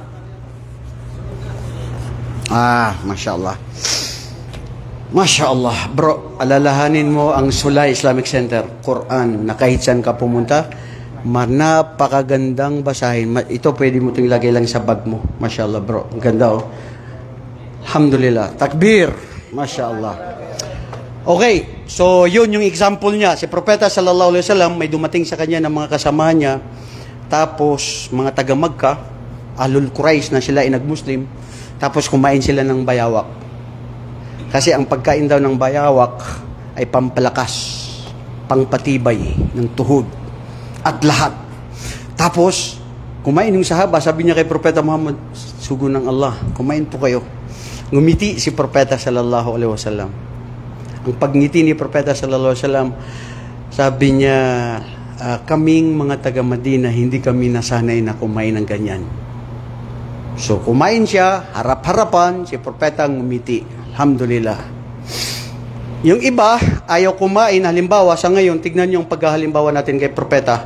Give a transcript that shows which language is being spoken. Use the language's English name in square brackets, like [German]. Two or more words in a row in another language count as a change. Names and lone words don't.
[Arabic] ما شاء الله. ما شاء الله. [Filipino] Bro, alalahanin mo ang Sulay Islamic Center, Quran, na kahit saan ka pumunta, napakagandang basahin. Ito pwede mo itong ilagay lang sa bag mo. [Arabic] ما شاء الله, [Filipino] bro. Ang ganda, [Arabic] oh. الحمد لله. تكبير. ما شاء الله. [Filipino] Okay, so yun yung example niya. Si Propeta [Arabic] صلى الله عليه وسلم, [Filipino] may dumating sa kanya ng mga kasamahan niya, tapos mga taga-Magka, Ahlul Quraish na sila ay nag-Muslim, tapos kumain sila ng bayawak. Kasi ang pagkain daw ng bayawak ay pampalakas, pangpatibay ng tuhod at lahat. Tapos kumain yung sahaba, sabi niya kay Propeta Muhammad, sugo ng Allah, kumain po kayo. Ngumiti si Propeta [Arabic] صلى الله عليه وسلم. [Filipino] Ang pagngiti ni Propeta [Arabic] صلى الله عليه وسلم, [Filipino] sabi niya, kaming mga taga Madina, hindi kami nasanay na kumain ng ganyan. So kumain siya, harap-harapan, si Propeta ngumiti. [Arabic] الحمد لله. [Filipino] Yung iba, ayaw kumain, halimbawa, sa ngayon, tignan niyo yung paghahalimbawa natin kay Propeta.